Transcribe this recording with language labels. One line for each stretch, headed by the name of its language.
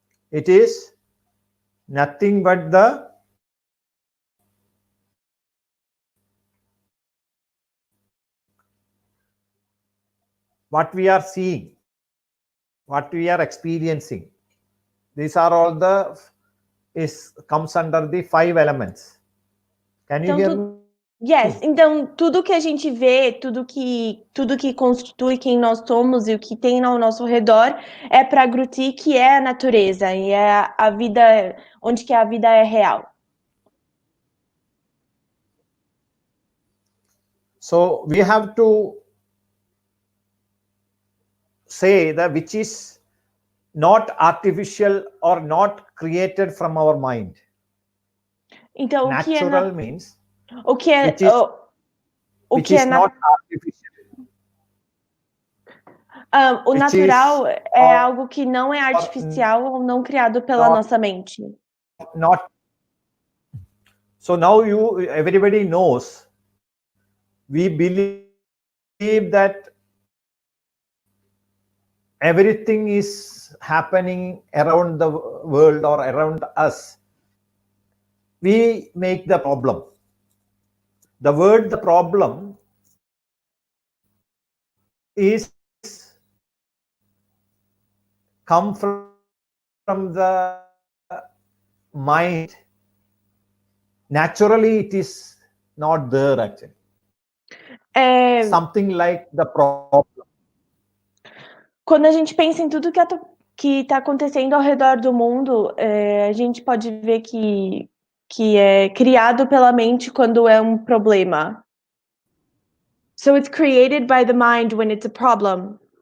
English: It is nothing but what we are seeing, what we are experiencing. These are all comes under the 5 elements. Can you hear me?
Portuguese: Yes, então tudo que a gente vê, tudo que constitui quem nós somos e o que tem ao nosso redor é Prakriti, que é a natureza e é a vida, onde que a vida é real.
English: So we have to say that which is not artificial or not created from our mind.
Portuguese: Então
English: Natural means
Portuguese: o que é
English: which is not artificial.
Portuguese: O natural é algo que não é artificial ou não criado pela nossa mente.
English: So now everybody knows, we believe that everything is happening around the world or around us. We make the problem. The word "the problem" is come from the mind. Naturally, it is not there actually. Something like the problem.
Portuguese: Quando a gente pensa em tudo que está acontecendo ao redor do mundo, a gente pode ver que é criado pela mente quando é um problema.
English: So it's created by the mind when it's a problem.